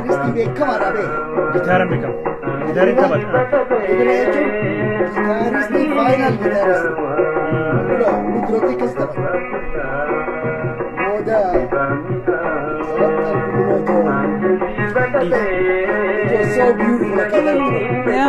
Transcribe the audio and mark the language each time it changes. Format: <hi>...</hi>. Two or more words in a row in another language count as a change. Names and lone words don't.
<om>beekamaadha bee. Gitaara beekamu. Gitaariin taphata. Ebilee jechuun gitaaristii faayinaal gitaaristii. Inni duratti akkas taphata. Booda sabattaan kunuunotoo.</om> <en>It was so beautiful</en> <om>akka ta'e.</om> <en>Yeah.</en>